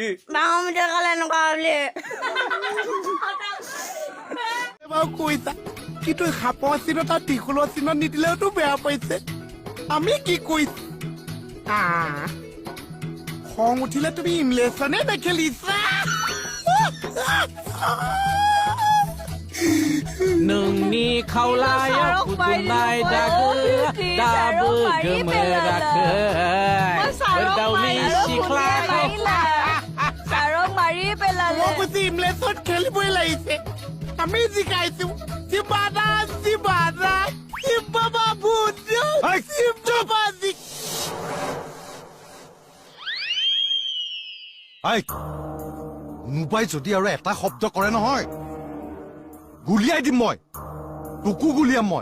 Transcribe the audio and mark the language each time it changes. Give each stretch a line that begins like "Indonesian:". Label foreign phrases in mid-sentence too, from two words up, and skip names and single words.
Assamese: ডাঙৰ মিঠাই খালে এনেকুৱা বুলি বাৰু কৈছা কিন্তু সাপৰ চিনত আৰু ত্ৰিশূলৰ চিনত নিদিলেওতো বেয়া পাইছে আমি কি কৈছো খং উঠিলে তুমি ইমলেশ্যনে নেখেলিছা
Bodo: नोंनि खावलायाव फुथुनाय दागो दाबो गोमोराखै दाउनि सिख्लाखौ
Assamese: ছাৰক মাৰি পেলালে মই কৈছো ইমলেশ্যন খেলিবই লাগিছে আমি জিকাইছো জিবাদা জিবাবু জিবাবাজি নুবাই যদি আৰু এটা শব্দ কৰে নহয় গুলিয়াই দিম মই তোকো গুলিয়াম মই